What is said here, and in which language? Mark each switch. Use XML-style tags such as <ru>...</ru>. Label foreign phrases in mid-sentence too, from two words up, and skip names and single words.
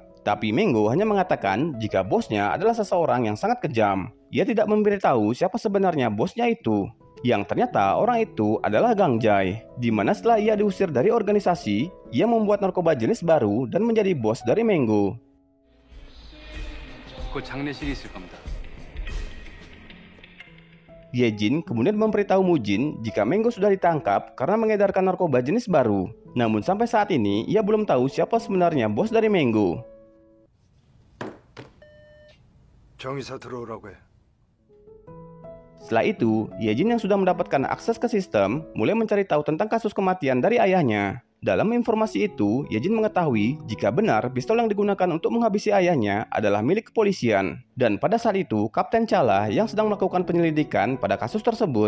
<id>Tapi Mango hanya mengatakan jika bosnya adalah seseorang yang sangat kejam. Ia tidak memberitahu siapa sebenarnya bosnya itu. Yang ternyata orang itu adalah Gang Jae. Di mana setelah ia diusir dari organisasi, ia membuat narkoba jenis baru dan menjadi bos dari Mango.</id> <ko>곧 장례식이 있을 겁니다.</ko> <id>Yejin kemudian memberitahu Mujin jika Mango sudah ditangkap karena mengedarkan narkoba jenis baru. Namun sampai saat ini ia belum tahu siapa sebenarnya bos dari Mango.</id> <ko>정의사 들어오라고 해.</ko> <id>Setelah itu, Yejin yang sudah mendapatkan akses ke sistem mulai mencari tahu tentang kasus kematian dari ayahnya. Dalam informasi itu, Yejin mengetahui jika benar pistol yang digunakan untuk menghabisi ayahnya adalah milik kepolisian. Dan pada saat itu, Kapten Cha yang sedang melakukan penyelidikan pada kasus tersebut.</id>